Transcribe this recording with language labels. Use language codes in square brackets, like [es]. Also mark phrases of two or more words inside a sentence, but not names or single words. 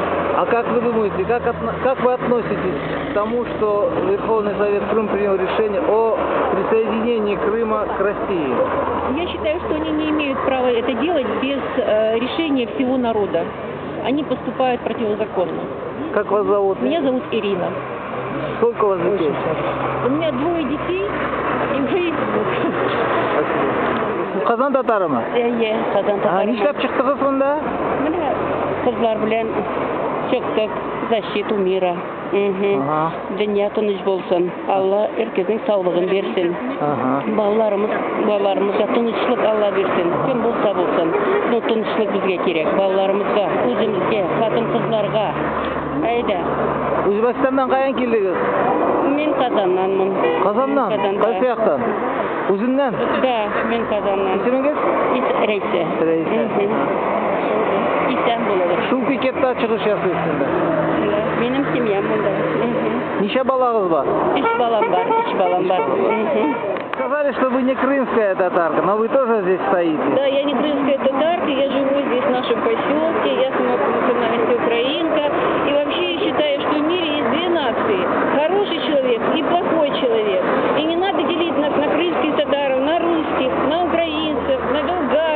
[ru] А как вы думаете, как вы относитесь к тому, что Верховный Совет Крым принял решение о присоединении Крыма к России? Я считаю, что они не имеют права это делать без решения всего народа. Они поступают противозаконно. Как вас зовут? Меня зовут Ирина. Сколько у вас детей? У меня 2 детей и уже есть внук. [tt] Қазан татарымы? Қазан татарымы. Нишләп чыктыгыз сонда? Менә кызлар белән чыктык, [ru] защиту мира. [tt] Дөнья тыныч булсын. Алла эркекнең саулыгын берсен. Балаларымызга тынычлык Алла берсен. Кем булса булсын. Ну, тынычлык безгә кирәк. Балаларымызга, үзебезгә, хатын-кызларга. Әйдә. Үзбәкстаннан каян килдегез? Мен Казаннанмын. Казаннан? Кайсы яктан? Үзеннән? Да, мен Казаннан. Исемегез? Рәйсә. Исән булыгыз. Шул пикетта чыгыш ясыйсыз инде. Минем семьям монда. Ничә балагыз бар? 3 балам бар. [ru] Сказали, что вы не крымская татарка, но вы тоже здесь стоите. Да, я не крымская татарка, я живу здесь, в нашем поселке, я сама по национальности украинка. И вообще я считаю, что в мире есть 2 нации. Хороший человек и плохой человек. И не надо делить нас на крымских татаров, на русских, на украинцев, на болгар.